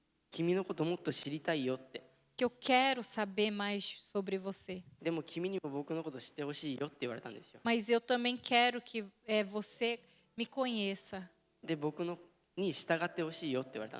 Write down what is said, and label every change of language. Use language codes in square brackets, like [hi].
[ja] 君のこともっと知りたいよって。 [pt] que eu quero saber mais sobre você. [ja] でも君にも僕のこと知ってほしいよって言われたんですよ。 [pt] Mas eu também quero que você me conheça. [ja] で僕のに従ってほしいよって言われたん